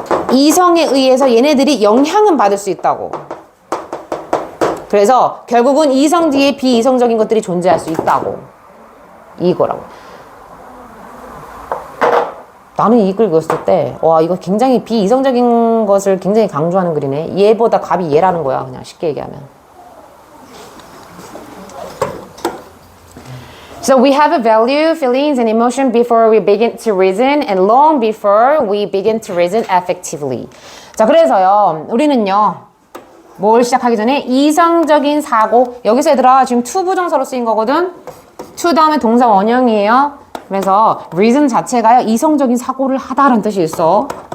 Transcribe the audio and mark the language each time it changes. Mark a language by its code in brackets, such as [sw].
[ko] 이성에 의해서 얘네들이 영향은 받을 수 있다고. 그래서 결국은 이성 뒤에 비이성적인 것들이 존재할 수 있다고. 이거라고. 나는 이 글 읽었을 때, 와, 이거 굉장히 비이성적인 것을 굉장히 강조하는 글이네. 얘보다 갑이 얘라는 거야, 그냥 쉽게 얘기하면. [en] So we have a value, feelings, and emotion before we begin to reason, and long before we begin to reason effectively. [ko] 자, 그래서요, 우리는요, 뭘 시작하기 전에 이성적인 사고, 여기서 얘들아, 지금 to 부정사로 쓰인 거거든? to 다음에 동사 원형이에요. 그래서 reason 자체가요, 이성적인 사고를 하다라는 뜻이 있어.